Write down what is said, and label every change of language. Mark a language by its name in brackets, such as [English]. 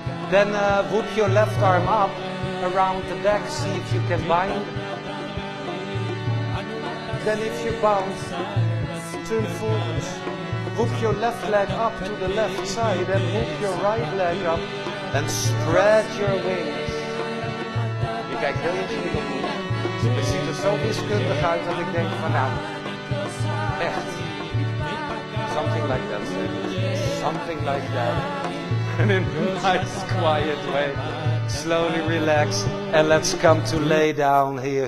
[English] Then whoop your left arm up around the back. See if you can bind. Then if you bounce, turn forwards. Hook your left leg up to the left side and hook your right leg up and spread your wings. [Dutch] Je kijkt heel ingewikkeld op. Het ziet er zo wiskundig uit dat ik denk van nou, echt. [English] Something like that, something like that. And in a nice quiet way, slowly relax and let's come to lay down here.